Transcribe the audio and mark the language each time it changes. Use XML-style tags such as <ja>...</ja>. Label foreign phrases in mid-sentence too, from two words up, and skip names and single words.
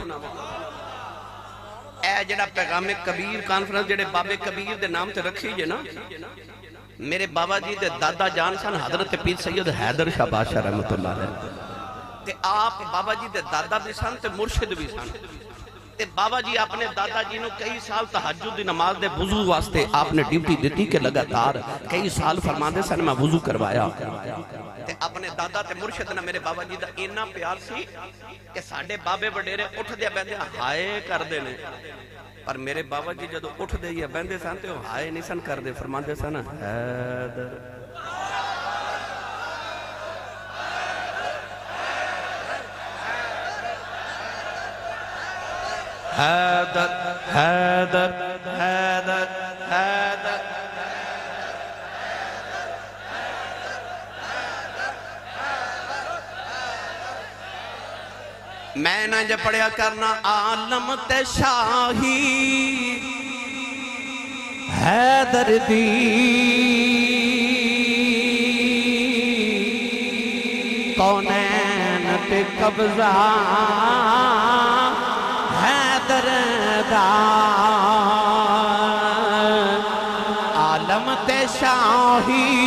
<pa>اے جڑا پیغام کبیر کانفرنس جڑے بابے کبیر دے نام تے رکھی جے نا میرے بابا جی دے دادا جان سن حضرت پیر سید حیدر شاہ بادشاہ</pa> <ar>رحمت اللہ علیہ</ar> <pa>تے آپ بابا جی دے دادا بھی سن تے مرشد بھی سن تے بابا جی اپنے دادا جی نو کئی سال تہجد دی نماز دے وضو واسطے آپ نے ڈیوٹی دیتی کہ لگاتار کئی سال فرماندے سن میں وضو کروایا تے اپنے دادا تے مرشد نہ میرے بابا جی دا اینا پیار سی کہ ساڑھے بابے وڈیرے اٹھ دیا بیندے ہائے کر دے نے پر میرے بابا جی جدو اٹھ دے یا بیندے سن تے ہائے نہیں سن کر دے فرماندے سن حیدر حیدر حیدر حیدر حیدر میں نہ جب پڑھیا کرنا عالم تے شاہی حیدر دی کونین تے قبضہ حیدر دا عالم تے شاہی</pa>